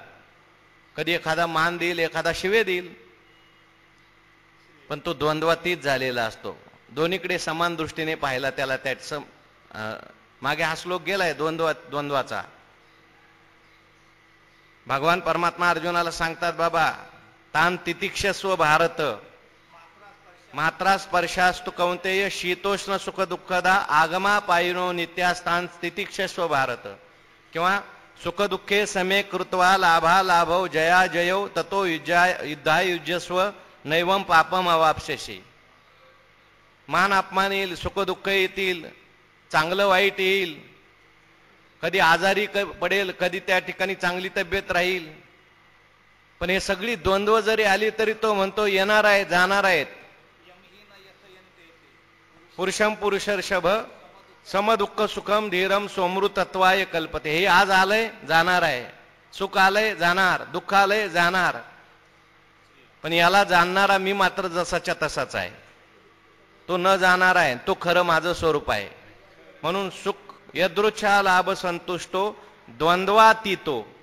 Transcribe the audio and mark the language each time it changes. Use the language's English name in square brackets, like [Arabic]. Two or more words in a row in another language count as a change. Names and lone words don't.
[Marathi] कधी एखादा मान देईल, एखादा शिवे देईल, पण तो द्वंद्वातीत झालेला असतो. दोन्हीकडे समान दृष्टीने पाहिला त्याला. त्याचं मागे हा श्लोक गेलाय द्वंद्वाचा. भगवान परमात्मा अर्जुनाला सांगतात, बाबा [Sanskrit] तान तितिक्षस्व भारत, मात्रा स्पर्शास्तु कौंतेय, शीतोष्ण सुख दुःखदा आगमा पायिनो नित्यास्तान तितिक्षस्व भारत. किंवा सुख दुःखे समे कृत्वा लाभा लाभव जया जयौ ततो युद्धा युज्यस्व नैवम पापम अवाप्स्यसि. [Marathi] मान अपमान येईल, सुख दुःख येतील, चांगलं वाईट येईल, कधी आजारी पडेल, कधी त्या ठिकाणी चांगली तब्येत राहील. पण हे सगळी द्वंद्व जरी आली तरी तो म्हणतो येणार आहे, जाणार आहेत. [Sanskrit] पुरुषम पुरुषर्षभ समदुःख सुखम धीरम सोमृतत्वाय कल्पते. [Marathi] हे आज आलंय, जाणार आहे. सुख आलंय, जाणार. दुःख आलंय, जाणार. पण याला जाणणारा मी मात्र जसाच्या तसाच आहे. तो न जाणार आहे, तो खरं माझं स्वरूप आहे. [Sanskrit] म्हणून सुख यदृच्छा लाभ संतुष्टो द्वंद्वातीतो.